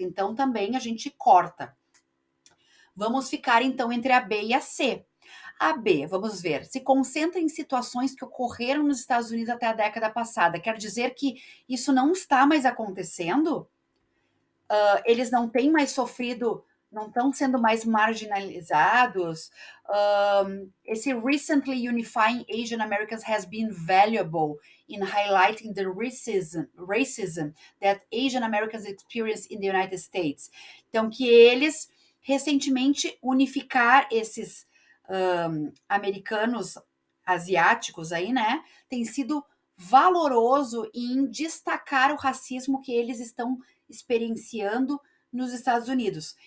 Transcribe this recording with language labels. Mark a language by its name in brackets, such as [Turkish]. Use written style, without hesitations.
[Portuguese] Então também a gente corta. Vamos ficar então entre a B e a C. A B, vamos ver, se concentra em situações que ocorreram nos Estados Unidos até a década passada. Quer dizer que isso não está mais acontecendo? Eles não têm mais sofrido, não estão sendo mais marginalizados? Esse [English] recently unifying Asian Americans has been valuable in highlighting the racism that Asian Americans experience in the United States. [Portuguese] Então, que eles recentemente unificar esses americanos asiáticos aí, né, tem sido valoroso em destacar o racismo que eles estão experienciando nos Estados Unidos.